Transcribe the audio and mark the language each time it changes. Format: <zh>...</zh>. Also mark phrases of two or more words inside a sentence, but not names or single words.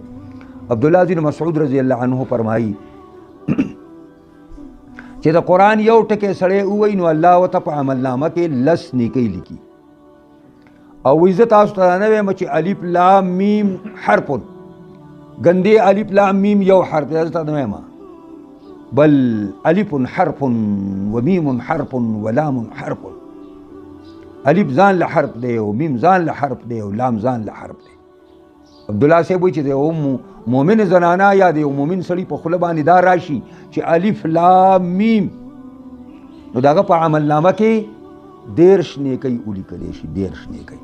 <ps>عبدالله زوی د مسعود</ps> <ar>رضی الله عنه</ar> <ps>فرمایي چې د قرآن یو ټکی سړی ووایي نو الله ورته په عملنامه کې 10 نیکۍ لیکي. او وایي زه تاسو ته نه وایم چې</ps> <ar>الف لام میم حرف،</ar> <ps>ګندې الف لام میم یو حرف دی، زه ته نه وایم، بل</ps> <ar>الف حرف ومیم حرف ولام حرف.</ar> <ps>الف ځان له حرف دی او میم ځان له حرف دی او لام ځان له حرف دی. عبدالله صاحب وایي چې د یو مؤمن زنانه یا د یو مؤمن سړي په خوله باندې دا راشي چې الف لام میم، نو د هغه په عملنامه کې 13 نیکۍ ولیکلی شي، 13 نیکۍ.</ps>